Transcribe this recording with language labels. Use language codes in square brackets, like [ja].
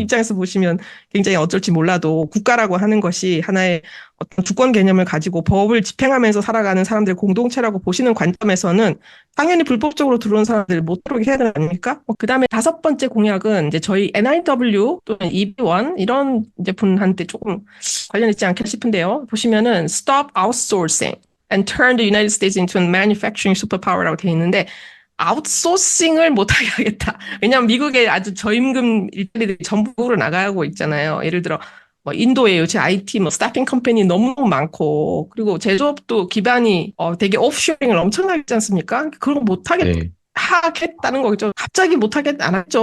[ko] 입장에서 보시면 굉장히 어쩔지 몰라도 국가라고 하는 것이 하나의 어떤 주권 개념을 가지고 법을 집행하면서 살아가는 사람들 공동체라고 보시는 관점에서는 당연히 불법적으로 들어온 사람들 못 들어오게 해야 되는 거 아닙니까? 그 다음에 다섯 번째 공약은 이제 저희 NIW 또는 EB1 이런 이제 분한테 조금 관련있지 않겠 싶은데요. [en] 보시면은 stop outsourcing and turn the United States into a manufacturing superpower라고 [ko] 되어 있는데 아웃소싱을 못하게 하겠다. 왜냐하면 미국의 아주 저임금 일자리들이 전국으로 나가고 있잖아요. 예를 들어 뭐 인도에 요새 IT 뭐 스타핑 컴퍼니 너무 많고 그리고 제조업도 기반이 되게 오프쇼링을 엄청나게 했지 않습니까? 그런 거 네. 하겠다는 거겠죠. 갑자기 못하겠 안 했죠.